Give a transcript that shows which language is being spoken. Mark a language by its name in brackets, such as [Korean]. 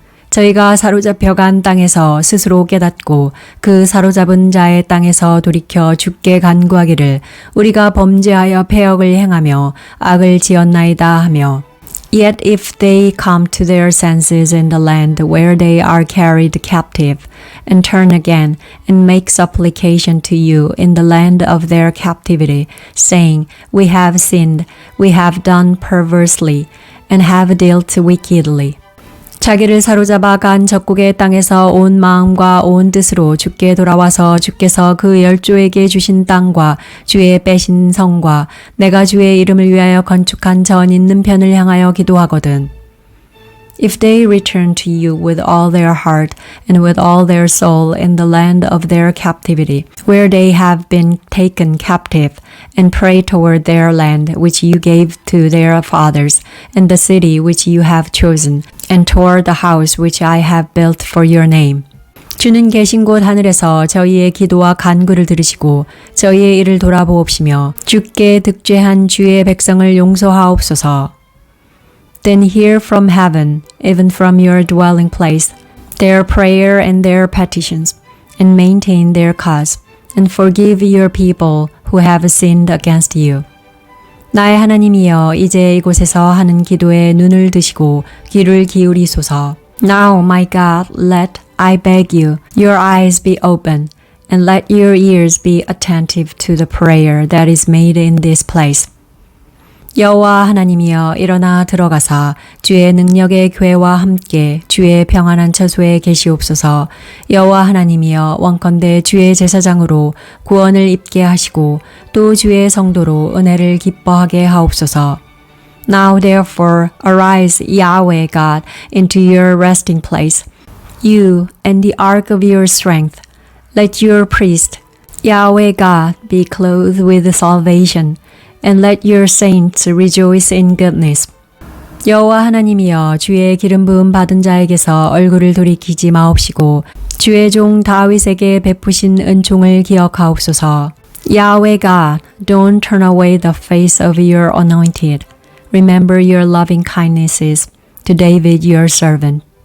[Korean] 저희가 사로잡혀간 땅에서 스스로 깨닫고 그 사로잡은 자의 땅에서 돌이켜 주께 간구하기를 우리가 범죄하여 패역을 행하며 악을 지었나이다 하며 [English] Yet if they come to their senses in the land where they are carried captive, and turn again, and make supplication to you in the land of their captivity, saying, We have sinned, we have done perversely, and have dealt wickedly. [Korean] 자기를 사로잡아 간 적국의 땅에서 온 마음과 온 뜻으로 주께 돌아와서 주께서 그 열조에게 주신 땅과 주의 빼신 성과 내가 주의 이름을 위하여 건축한 전 있는 편을 향하여 기도하거든. [English] If they return to you with all their heart and with all their soul in the land of their captivity, where they have been taken captive, and pray toward their land which you gave to their fathers, and the city which you have chosen, and toward the house which I have built for your name. [Korean] 주는 계신 곳 하늘에서 저희의 기도와 간구를 들으시고 저희의 일을 돌아보옵시며 주께 득죄한 주의 백성을 용서하옵소서. [English] Then hear from heaven, even from your dwelling place, their prayer and their petitions, and maintain their cause, and forgive your people who have sinned against you. [Korean] 나의 하나님이여, 이제 이곳에서 하는 기도에 눈을 드시고 귀를 기울이소서. [English] Now, my God, let, I beg you, your eyes be open, and let your ears be attentive to the prayer that is made in this place. [Korean] 여호와 하나님이여, 일어나 들어가사 주의 능력의 궤와 함께 주의 평안한 처소에 계시옵소서. 여호와 하나님이여, 원컨대 주의 제사장으로 구원을 입게 하시고 또 주의 성도로 은혜를 기뻐하게 하옵소서. [English] Now therefore arise, Yahweh God, into your resting place, you and the ark of your strength. Let your priest, Yahweh God, be clothed with salvation, and let your saints rejoice in goodness. [Korean] 여호와 하나님이여, 주의 기름 부음 받은 자에게서 얼굴을 돌이키지 마옵시고 주의 종 다윗에게 베푸신 은총을 기억하옵소서. [English] Yahweh God, don't turn away the face of your anointed. Remember your loving kindnesses to David your servant.